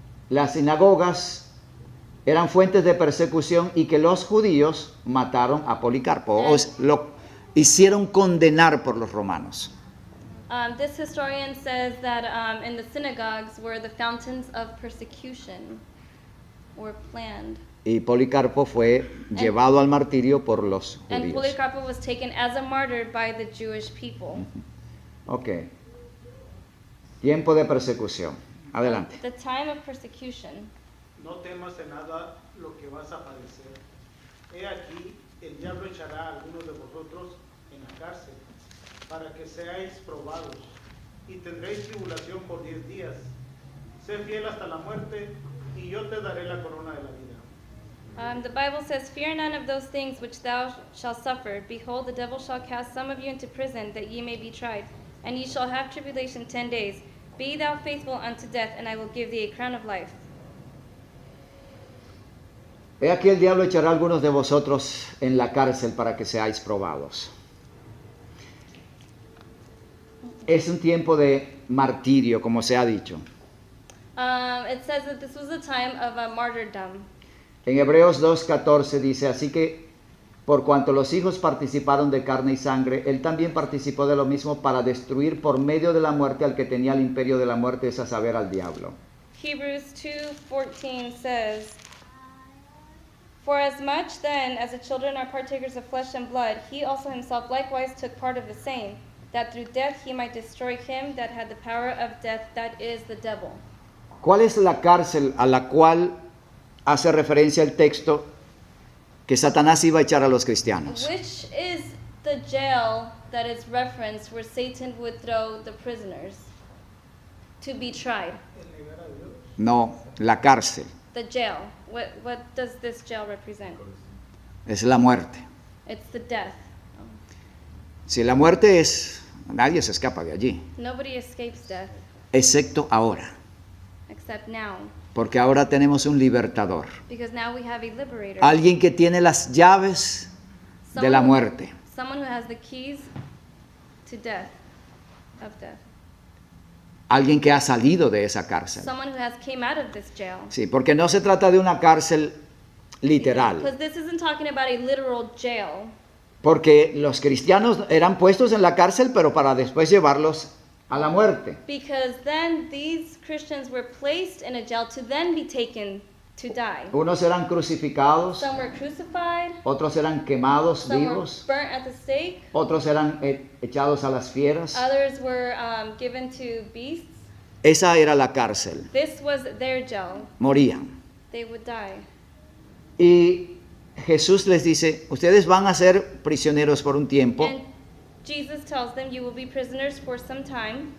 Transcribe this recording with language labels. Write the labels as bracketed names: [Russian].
[Spanish] las sinagogas eran fuentes de persecución y que los judíos mataron a Policarpo, o lo hicieron condenar por los romanos. [English] this historian says that in the synagogues were the fountains of persecution were planned. [Spanish] Y Policarpo fue llevado al martirio por los [English] And [Spanish] judíos. [English] Polycarp was taken as a martyr by the Jewish people. [Spanish] Ok. Tiempo de persecución. Adelante. [English] The time of persecution. [Spanish] No temas en nada lo que vas a padecer. He aquí, el diablo echará a algunos de vosotros en la cárcel, para que seáis probados, y tendréis tribulación por 10 días. Sé fiel hasta la muerte, y yo te daré la corona de la vida. [English] The Bible says, "Fear none of those things which thou shalt suffer. Behold, the devil shall cast some of you into prison, that ye may be tried. And ye shall have tribulation 10 days. Be thou faithful unto death, and I will give thee a crown of life." [Spanish] He aquí el diablo echará a algunos de vosotros en la cárcel para que seáis probados. Es un tiempo de martirio, como se ha dicho. [English] It says that this was a time of martyrdom. [Spanish] En Hebreos 2:14 dice, así que por cuanto los hijos participaron de carne y sangre, él también participó de lo mismo para destruir por medio de la muerte al que tenía el imperio de la muerte, es a saber, al diablo. [English] Hebrews 2:14 says, "For as much then as the children are partakers of flesh and blood, he also himself likewise took part of the same, that through death he might destroy him that had the power of death, that is, the devil." [Spanish] ¿Cuál es la cárcel a la cual hace referencia el texto que Satanás iba a echar a los cristianos? [English] Which is the jail that is referenced where Satan would throw the prisoners to be tried? [Spanish] No, la cárcel [English] The jail. What does this jail represent? [Spanish] es la muerte. [English] It's the death. [Spanish] Si la muerte es, nadie se escapa de allí, [English] Nobody escapes death [Spanish] excepto ahora, [English] except now, [Spanish] porque ahora tenemos un libertador, [English] because now we have a liberator. [Spanish] alguien que tiene las llaves de la muerte. [English] Someone who has the keys to death, of death. [Spanish] Alguien que ha salido de esa cárcel. [English] Someone who has came out of this jail. [Spanish] Sí, porque no se trata de una cárcel literal, [English] Because this isn't talking about a literal jail. [Spanish] porque los cristianos eran puestos en la cárcel, pero para después llevarlos a la muerte. [English] Because then these Christians were placed in a jail to then be taken to die. [Spanish] Unos eran crucificados, [English] Some were crucified, [Spanish] otros eran quemados [English] some were [Spanish] vivos, [English] burnt at the stake, [Spanish] otros eran echados a las fieras. [English] others were given to beasts. [Spanish] Esa era la cárcel. [English] This was their jail. [Spanish] Morían. [English] They would die. [Spanish] Y Jesús les dice, ustedes van a ser prisioneros por un tiempo, [English] And Jesus tells them, you will be prisoners for some time,